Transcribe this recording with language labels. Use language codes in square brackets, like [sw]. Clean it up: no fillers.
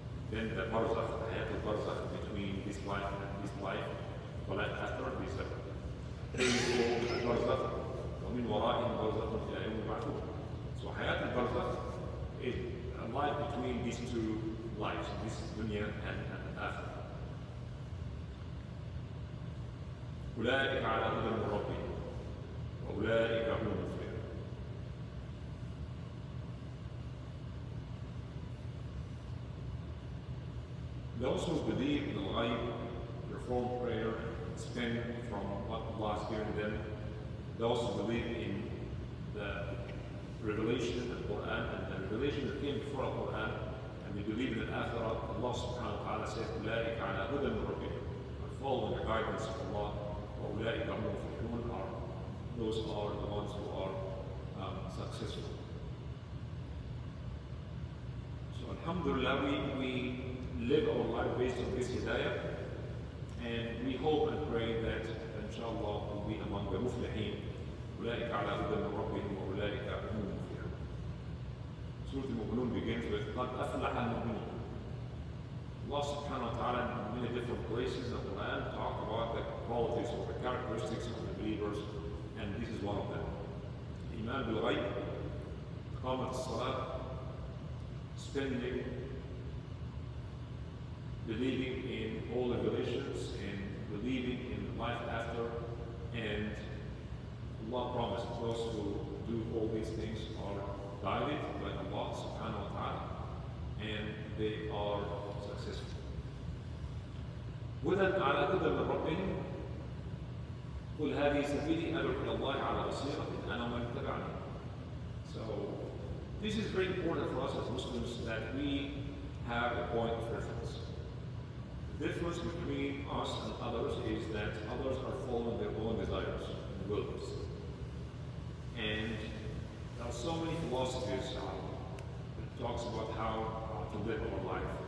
[en] Then the barzakh, the hayat al-barzakh between this life and this life. Life after this life. Then we call al-barzakh. [ar] وَمِنْ وَرَائِهِمْ بَرْزَخٌ إِلَى يَوْمِ يُبْعَثُونَ. [en] So hayat al-barzakh is a life between these two lives, this dunya and akhirah. [ar] أولئك على هدى من ربهم وأولئك هم المفلحون. [en] Those who believe in the light, perform prayer, spend from what Allah has given them, those who believe in the revelation of the Quran and the revelation that came before the Quran, and we believe in the Akhirah, Allah subhanahu wa ta'ala says, [ar] أُولَٰئِكَ عَلَىٰ هُدًى مِّن رَّبِّهِمْ, [en] following the guidance of Allah, [ar] وَأُولَٰئِكَ هُمُ الْمُفْلِحُونَ, [en] those are the ones who are successful. So alhamdulillah, we live our life based on this hidayah, and we hope and pray that inshallah we'll be among the muflihin. [ar] أولئك على هدى من ربهم وأولئك هم المفلحون. [en] Surah Al-Mu'minun begins with [ar] قد أفلح المؤمنون. [en] Allah subhanahu wa ta'ala in many different places in the Quran talk about the qualities or the characteristics of the believers, and this is one of them. Iman bil ghayb, Iqamat as-salat, spending, believing in all the revelations, and believing in life after, and Allah promised those who do all these things are guided by Allah subhanahu wa ta'ala, and they are successful. [ar] هدى على هدى من ربهم قل هذه سبيلي أدعو إلى الله على بصيرة أنا ومن اتبعني. [en] So this is very important for us as Muslims, that we have a point of reference. The difference between us and others is that others are following their own desires and wills. And there are so many philosophies that talks about how to live our life.